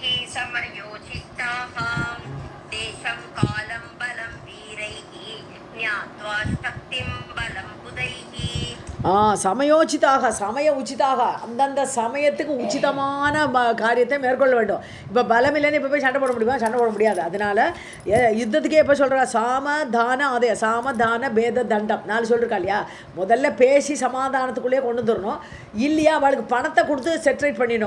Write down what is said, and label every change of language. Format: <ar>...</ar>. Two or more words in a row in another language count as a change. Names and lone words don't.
<sa>समयोचिताः देशं कालं बलं वीरैः ज्ञात्वा शक्तिं बलं बुधैः.</sa> <ta>சமயோச்சிதாக சமய உச்சிதாக அந்தந்த சமயத்துக்கு உச்சிதமான காரியத்தை மேற்கொள்ள வேண்டும். இப்போ பலம் இல்லைன்னு இப்போ போய் சண்டை போட முடியுமா? சண்டை போட முடியாது. அதனால் யுத்தத்துக்கே எப்போ சொல்கிறா சாமதான அதே சாமதான பேத தண்டம் 4 சொல்லிருக்கா இல்லையா? முதல்ல பேசி சமாதானத்துக்குள்ளேயே கொண்டு வந்துடணும். இல்லையா அவளுக்கு பணத்தை கொடுத்து செட்ரேட் பண்ணிடணும்.</ta>